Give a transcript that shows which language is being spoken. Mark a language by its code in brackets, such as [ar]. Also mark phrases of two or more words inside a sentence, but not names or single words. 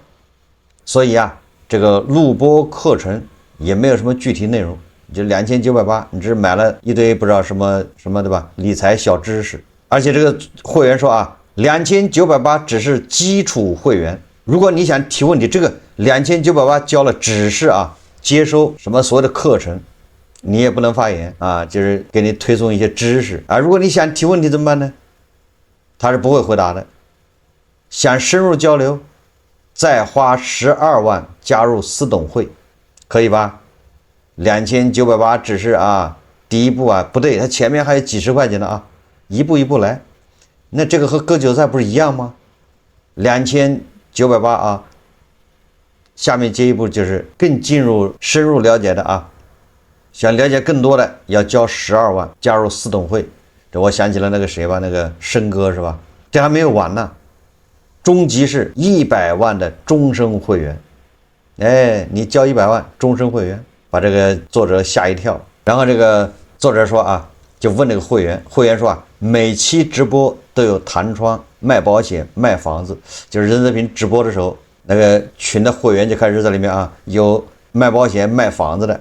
[zh] 所以啊，這個錄播課程也沒有什麼具體內容，就2980，你只是買了一堆不知道什麼，對吧？理財小知識，而且這個會員說啊，2980只是基礎會員，如果你想提問題，這個2980 交了只是啊接收什麼所有的課程，你也不能發言啊，就是給你推送一些知識啊。如果你想提問題怎麼辦呢？他是不會回答的。想深入交流，再花12萬加入私董會，可以吧？2980只是啊第一步啊，不对，他前面還有幾十塊錢的啊，一步一步來。那這個和割韭菜不是一樣嗎？2980啊，下面接一步就是更深入了解的啊，想了解更多的要交12万加入私董会。这我想起了那个谁吧，那个申哥是吧？这還沒有完呢，終極是100萬的終身會員。你交100萬終身會員，把這個作者嚇一跳。然後這個作者說啊，就問這個會員說啊，每期直播都有彈窗賣保險賣房子，就是任澤平直播的時候，那個群的會員就開始在裡面啊，有賣保險賣房子的。